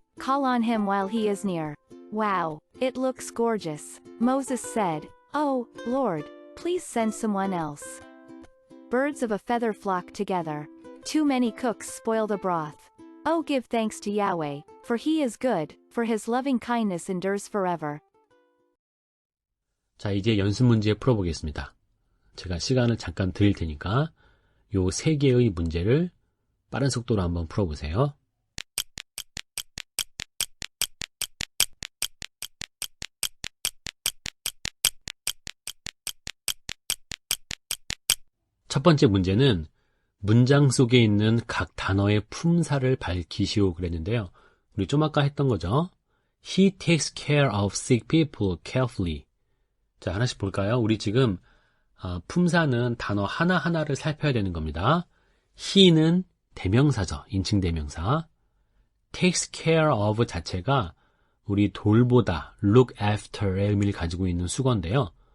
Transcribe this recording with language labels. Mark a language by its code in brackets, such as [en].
[en] Call on him while he is near. Wow, it looks gorgeous. Moses said, "Oh, Lord, please send someone else." Birds of a feather flock together. Too many cooks spoil the broth. Oh, give thanks to Yahweh, for he is good, for his loving kindness endures forever. [ko] 자, 이제 연습 문제 풀어보겠습니다. 제가 시간을 잠깐 드릴 테니까 요 3개의 문제를 빠른 속도로 한번 풀어보세요. 첫 번째 문제는 문장 속에 있는 각 단어의 품사를 밝히시오 그랬는데요. 우리 좀 아까 했던 거죠. [en] He takes care of sick people carefully. [ko] 자, 하나씩 볼까요? 우리 지금 품사는 단어 하나하나를 살펴야 되는 겁니다. he는 대명사죠. 인칭 대명사. takes care of 자체가 우리 돌보다, look after의 의미를 가지고 있는 수거인데요.